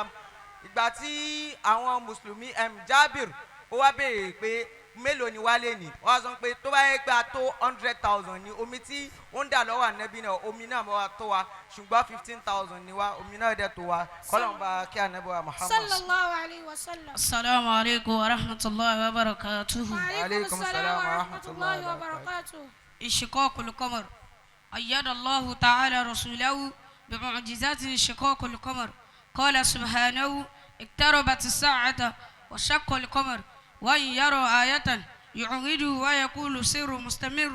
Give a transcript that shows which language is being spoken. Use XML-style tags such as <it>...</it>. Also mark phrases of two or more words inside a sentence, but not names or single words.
<yo>Ìgbà tí àwọn mùsùlùmí Jábìr ó wá béèrè pé mélòó ni wá lè ní, wọ́n sọ pé tó bá yẹ pé a tó 100,000 ní omi tí ó ń dà lọ́wọ́ ànábì náà, omi náà wá tó wa, ṣùgbọ́n 15,000 ni wá, omi náà dẹ̀ tó wa. Kọ́lọ́n bá kí ànábì wa Muhammad.</yo> <ar>صلى الله عليه وسلم. السلام عليكم ورحمة الله وبركاته. وعليكم السلام ورحمة الله وبركاته. انشقاق القمر. أيد الله تعالى رسوله بمعجزات انشقاق القمر. قال سبحانه اقتربت الساعة وشق القمر وإن يروا آية يعرضوا ويقول سر مستمر.</ar>